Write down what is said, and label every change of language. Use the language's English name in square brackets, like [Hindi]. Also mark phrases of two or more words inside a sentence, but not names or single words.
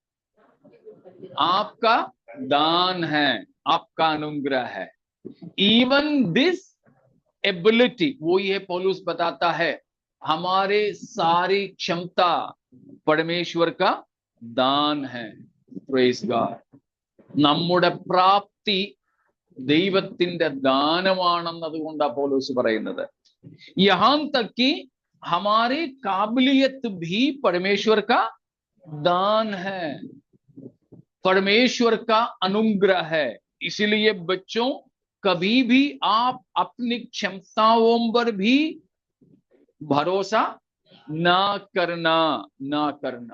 [Hindi] आपका दान है, आपका अनुग्रह है। [English] even this ability, [Hindi] वो ये पौलुस बताता है, हमारे सारी क्षमता परमेश्वर का दान है। [English] praise God. [Malayalam] നമ്മുടെ പ്രാപ്തി ദൈവത്തിന്റെ ദാനമാണെന്നതുകൊണ്ടാണ് പൗലോസ് പറയുന്നത്। [Hindi] यहां तक कि हमारी काबिलियत भी परमेश्वर का दान है, परमेश्वर का अनुग्रह है। इसलिए बच्चों, कभी भी आप अपनी क्षमताओं पर भी भरोसा ना करना।